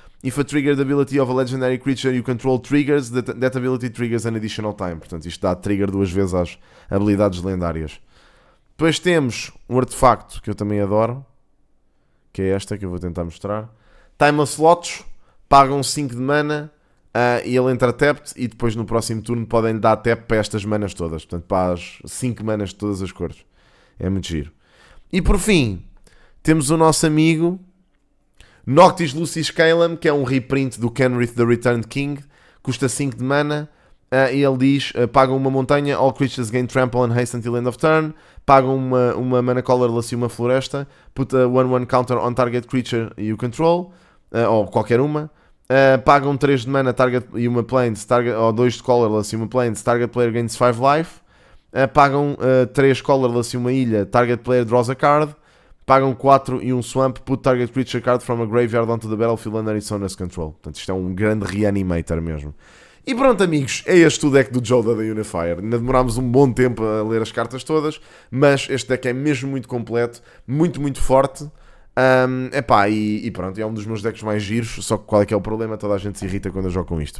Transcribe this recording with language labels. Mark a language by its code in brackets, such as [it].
[en] If a triggered ability of a legendary creature you control triggers, that ability triggers an additional time. [pt] Portanto, isto dá trigger 2 vezes às habilidades lendárias. Depois temos um artefacto que eu também adoro, que é esta que eu vou tentar mostrar. Timeless Slots, pagam 5 de mana e ele entra tapped e depois no próximo turno podem dar tap para estas manas todas. Portanto, para as 5 manas de todas as cores. É muito giro. E por fim, temos o nosso amigo Noctis Lucis Caelum, que é um reprint do Kenrith the Returned King. Custa 5 de mana e ele diz: pagam uma montanha, [en] all creatures gain trample and haste until end of turn. [pt] Pagam uma mana colorless e uma floresta. [en] Put a 1/1 counter on target creature you control. [pt] Ou qualquer uma. Pagam 3 de mana target e uma plains, ou 2 de colorless e uma plains, [en] target player gains 5 life. [pt] Pagam 3 colorless e uma ilha, [en] target player draws a card. [pt] Pagam 4 e um [en] swamp, put target creature card from a graveyard onto the battlefield under its owner's control. [pt] Portanto, isto é um grande reanimator mesmo. E pronto, amigos, é este o deck do Joe da Unifier. Ainda demorámos um bom tempo a ler as cartas todas, mas este deck é mesmo muito completo, muito, muito forte. E pronto, é um dos meus decks mais giros. Só que qual é que é o problema? Toda a gente se irrita quando eu jogo com isto.